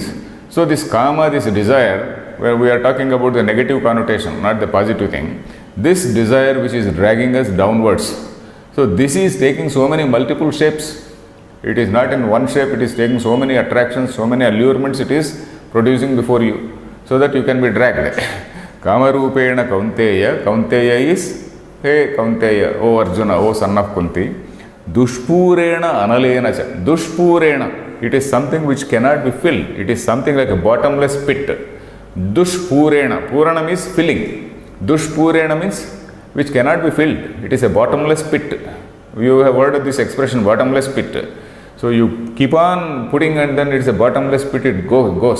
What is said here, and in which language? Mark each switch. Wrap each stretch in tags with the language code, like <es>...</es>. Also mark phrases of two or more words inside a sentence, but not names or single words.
<en>So this Kama, this desire, where we are talking about the negative connotation, not the positive thing. This desire which is dragging us downwards. So this is taking so many multiple shapes. It is not in one shape, it is taking so many attractions, so many allurements it is producing before you, so that you can be dragged.</en> <sa>Kama Rupena Kaunteya.</sa> <en>Kaunteya is, hey Kaunteya, O Arjuna, O son of Kunti.</en> <sa>Dushpurena Analena cha.</sa> <en>Dushpurena, it is something which cannot be filled. It is something like a bottomless pit. Dushpurena. Purana means filling. Dushpurena means which cannot be filled. It is a bottomless pit. You have heard of this expression, bottomless pit. So you keep on putting and then it is a bottomless pit, it goes.</en>